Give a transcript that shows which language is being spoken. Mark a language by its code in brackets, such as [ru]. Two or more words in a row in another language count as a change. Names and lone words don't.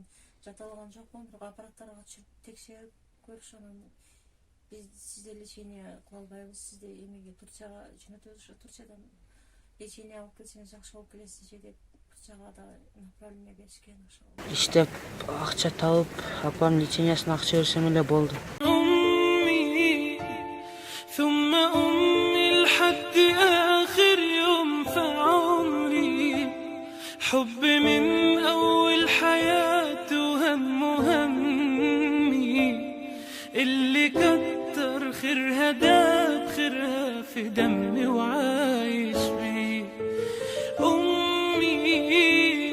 [ky] Жата алган жокмун, бирок аппараттарга түшүрүп текшерип көрүш, анан биз сизде лечение кыла албайбыз, сизди эмеге Турцияга жөнөтөбүз, ошо Турциядан лечение алып келсеңиз жакшы болуп келесиз же деп Турцияга да направление беришкен. Ошо иштеп акча табып, апам лечениясына акча берсем эле болду. [ar] حبي من أول حياته هم همي اللي كتر خيرها داب خيرها في دمي وعايش بيه أمي